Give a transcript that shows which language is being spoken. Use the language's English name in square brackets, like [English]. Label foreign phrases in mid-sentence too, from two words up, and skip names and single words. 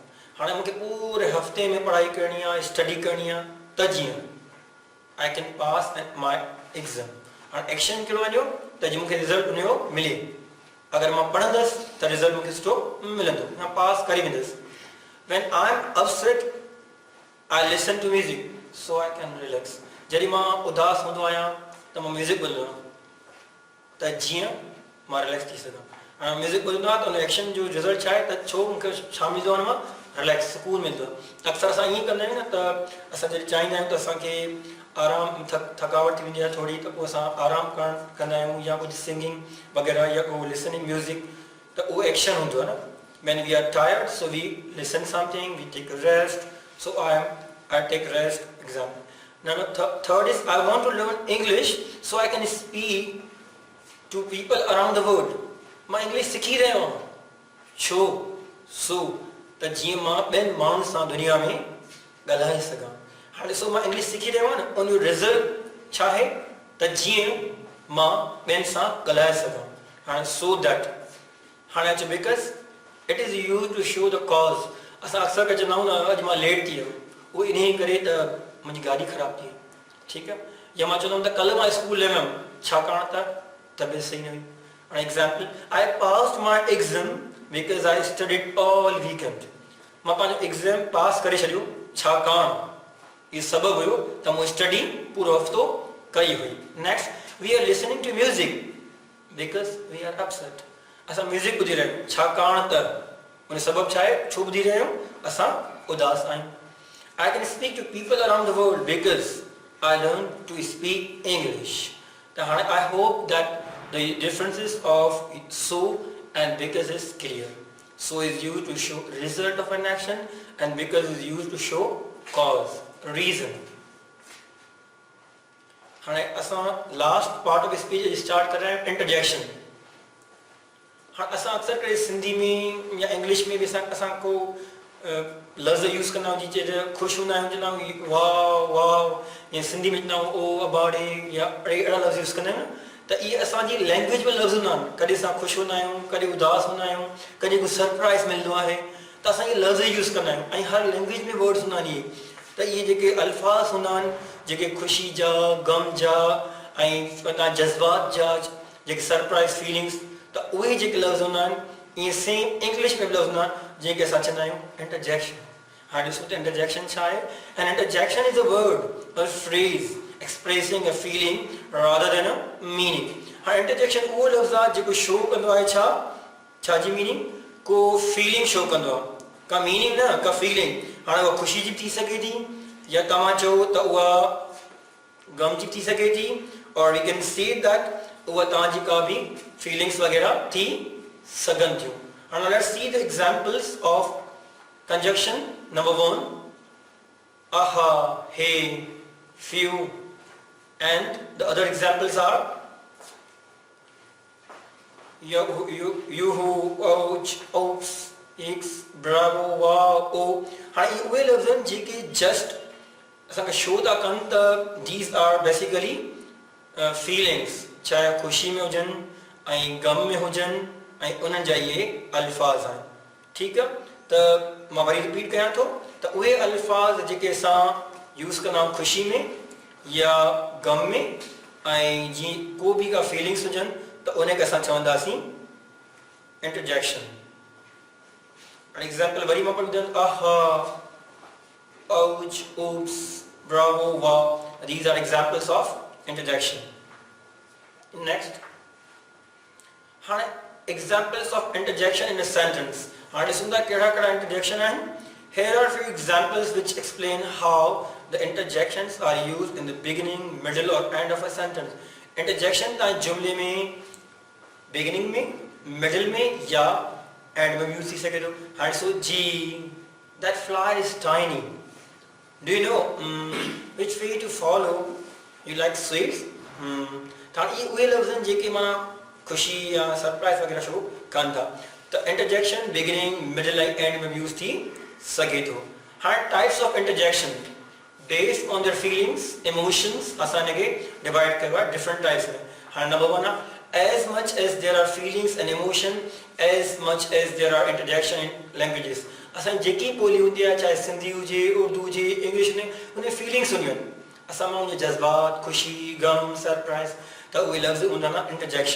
[Sindhi] हाणे मूंखे पूरे हफ़्ते में पढ़ाई करणी आहे, स्टडी करणी आहे त जीअं [English] I can pass my exam. [Sindhi] हाणे एक्शन कहिड़ो वञो त जीअं मूंखे रिज़ल्ट उनजो मिले. अगरि मां पढ़ंदसि त रिज़ल्ट मूंखे सुठो मिलंदो, मां पास करे वेंदुसि. [English] When I am upset, I listen to music so I can relax. [Sindhi] जॾहिं मां उदास हूंदो आहियां त मां म्यूज़िक ॿुधंदो आहियां त जीअं मां रिलैक्स थी सघां. हाणे म्यूज़िक ॿुधंदो आहे त उन एक्शन जो रिज़ल्ट छा आहे त छो मूंखे छा मिलंदो आहे, मां रिलैक्स सुकून मिलंदो आहे. अक्सर असां ईअं कंदा आहियूं न त असां जॾहिं चाहींदा आहियूं त असांखे आराम थकावट थी वेंदी आहे थोरी, त पोइ असां आराम करणु कंदा आहियूं या कुझु सिंगिंग वग़ैरह या को [English] listening music, [Sindhi] त उहो एक्शन हूंदो आहे न. [English] When we are tired, so we listen something, we take a rest. So I take rest. Example. Now third is I want to learn English so I can speak to people around the world. [Sindhi] मां इंग्लिश सिखी रहियो आहियां. छो? सो त जीअं मां ॿियनि माण्हुनि सां दुनिया में ॻाल्हाए सघां. हाणे ॾिसो मां इंग्लिश सिखी रहियो आहियां न, उनजो रिज़ल्ट छा आहे त जीअं मां ॿियनि सां ॻाल्हाए सघां. [English] हाणे so that. [Sindhi] हाणे अचो [English] because it is use to show the cause. [Sindhi] असां अक्सर करे चवंदा आहियूं न अॼु मां लेट थी वियो, उहो इन करे त मुंहिंजी गाॾी ख़राबु थी. ठीकु आहे. या मां चवंदुमि त कल्ह मां स्कूल न वियुमि छाकाणि त तबियत सही न हुई. हाणे एग्ज़ाम्पल, [English] I passed my exam because I studied all weekend. [Sindhi] मां पंहिंजो एग्ज़ाम पास करे छॾियो छाकाणि इहो सबबु हुयो त मूं स्टडी पूरो हफ़्तो कई हुई. [English] Next, we are listening to music because we are upset. [Sindhi] असां म्यूज़िक ॿुधी रहिया आहियूं छाकाणि त उन सबबु छा आहे, छो ॿुधी रहिया आहियूं, असां उदास आहियूं. [English] I can speak to people around the world because I learn to speak English. [Sindhi] त हाणे [English] I hope that the differences of so and because is clear. so is use to show result of an action and because is use to show cause, reason. [Sindhi] हाणे असां [English] last part of speech start [Hindi] कर रहे हैं, [English] इंटरजेक्शन. [Sindhi] हाँ असां अक्सर करे सिंधी में या इंग्लिश में भी असां को लफ़्ज़ यूज़ कंदा आहियूं जीअं ख़ुशि हूंदा आहियूं चवंदा आहियूं वाह वाह, या सिंधी में चवंदा आहियूं ओ अबाड़े, या अहिड़ा लफ़्ज़ यूज़ कंदा आहियूं न. त इहे असांजी लैंग्वेज में लफ़्ज़ हूंदा आहिनि. कॾहिं असां ख़ुशि हूंदा आहियूं, कॾहिं उदास हूंदा आहियूं, कॾहिं कुझु सरप्राइज़ मिलंदो आहे त असां इहे लफ़्ज़ यूज़ कंदा आहियूं. ऐं हर लैंग्वेज में वर्ड्स हूंदा आहिनि इहे. त इहे जेके अल्फाज़ हूंदा आहिनि जेके ख़ुशी जा, गम जा ऐं जज़्बात जा, जेके सरप्राइज़ फीलिंग्स, त उहे जेके लफ़्ज़ हूंदा आहिनि ईअं सेम इंग्लिश में बि लफ़्ज़ हूंदा आहिनि जंहिंखे असां चवंदा आहियूं इंटरजेक्शन. हाणे ॾिसो त इंटरजेक्शन छा आहे? [English] An interjection is a word, a phrase expressing a feeling rather than a meaning. [Sindhi] हाणे इंटरजेक्शन उहो लफ़्ज़ आहे जेको शो कंदो आहे छा जी मीनिंग? को फीलिंग शो कंदो आहे, का मीनिंग न, का फीलिंग. हाणे उहा ख़ुशी जी थी सघे थी, या तव्हां चओ त उहा गम जी थी सघे थी, और [English] we can say that [Sindhi] उहा तव्हांजी का बि फीलिंग्स वग़ैरह थी सघनि थियूं. [English] हाणे let's see the examples of conjunction. number 1, aha, hey, few, and the other examples are you, ouch, oops, x, bravo, wow, oh. [Sindhi] हाणे उहे लफ़्ज़ आहिनि जेके जस्ट असांखे शो था कनि त [English] these are basically feelings, [Sindhi] चाहे ख़ुशी में हुजनि ऐं गम में हुजनि, ऐं उन्हनि जा इहे अल्फाज़ आहिनि. ठीकु आहे, त मां वरी रिपीट कयां थो त उहे अल्फाज़ जेके असां यूज़ कंदा आहियूं ख़ुशी में या गम में, ऐं जीअं को बि का फीलिंग्स हुजनि त उनखे असां चवंदासीं इंटरजेक्शन. एग्जाम्पल वरी मां पढ़ी ॿुधायां. [English] aha, ouch, oops, bravo, wow. These are examples of interjection. Next, हाणे examples of interjection in a sentence. [Sindhi] हाणे ॾिसूं था कहिड़ा कहिड़ा interjection आहिनि. [English] Here are few examples which explain how the interjections are used in the beginning, middle or end of a sentence. [Sindhi] Interjection तव्हां जुमले में beginning में, middle में या end में use थी सघे थो. हाणे ॾिसो जी, [English] that fly is tiny. Do you know which way to follow? You like sweets? [Sindhi] हाणे इहे उहे लफ़्ज़ आहिनि जेके माना ख़ुशी या सरप्राइज़ वग़ैरह शो कनि था. त इंटरजेक्शन बिगिनिंग, मिडल ऐं एंड में यूज़ थी सघे थो. [English] हाणे types of interjection based on their feelings, emotions, [Sindhi] असां हिनखे डिवाइड कयो आहे [English] different types [Sindhi] में. हाणे नंबर 1 आहे [English] as much as there are feelings and emotion, as much as there are interjection in languages. [Sindhi] असां जेकी ॿोली हूंदी आहे, चाहे सिंधी हुजे, उर्दू हुजे, इंग्लिश में, उन फीलिंग्स हूंदियूं आहिनि. असां मां उन जज़्बात, ख़ुशी, गम, सरप्राइज़, त उहे लफ़्ज़ हूंदा आहिनि इंटरजेक्शन.